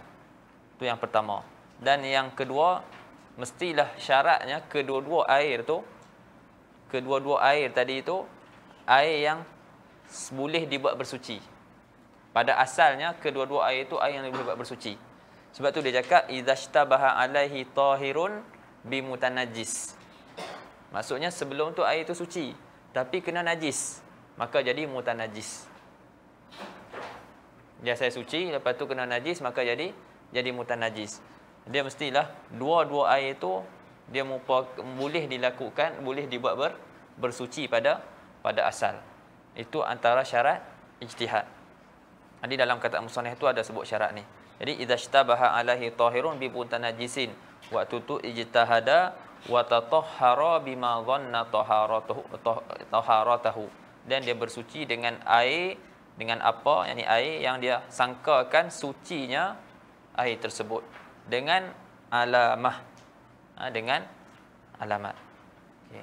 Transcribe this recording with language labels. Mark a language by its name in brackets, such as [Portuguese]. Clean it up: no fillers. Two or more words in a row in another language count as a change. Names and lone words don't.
[Malay] Itu yang pertama. Dan yang kedua, mestilah syaratnya kedua-dua air tadi itu air yang boleh dibuat bersuci. Pada asalnya kedua-dua air itu air yang boleh dibuat bersuci. Sebab tu dia cakap [Arabic] إذا اشتبه عليه طاهر بمتنجس. [Malay] Maksudnya sebelum tu air itu suci, tapi kena najis, maka jadi mutanajis. Dia saya suci, lepas tu kena najis, maka jadi mutanajis. Dia mestilah dua-dua air itu dia boleh dibuat bersuci pada asal. Itu antara syarat ijtihad. Jadi dalam kata musannif itu ada sebut syarat ni. [Arabic] Jadi إذا اشتبه عليه طاهر بمتنجس, [Malay] waktu tu [Arabic] اجتهد وتطهر بما ظن طهارته, [Malay] dan dia bersuci dengan air, dengan apa, yakni air yang dia sangkakan sucinya air tersebut dengan alamah, dengan alamat. Okay.